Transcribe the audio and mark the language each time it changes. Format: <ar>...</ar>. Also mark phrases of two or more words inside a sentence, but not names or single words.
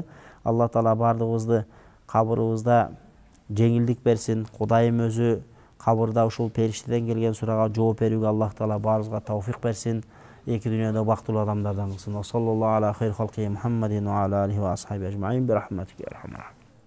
<ky>Алла Таала бардыгыбызды кабырыбызда жеңилдик берсин. Кудайым өзү кабырда ушул периштеден келген сурага жооп берүүгө Аллах Таала баарыбызга тауфик берсин. Эки дүйнөдө бактылуу адамдардан кылсын.</ky> <ar>صلى الله عليه وصلى الله عليه محمد وعلى آله وأصحاب أجمعين برحمتك يا أرحم.</ar>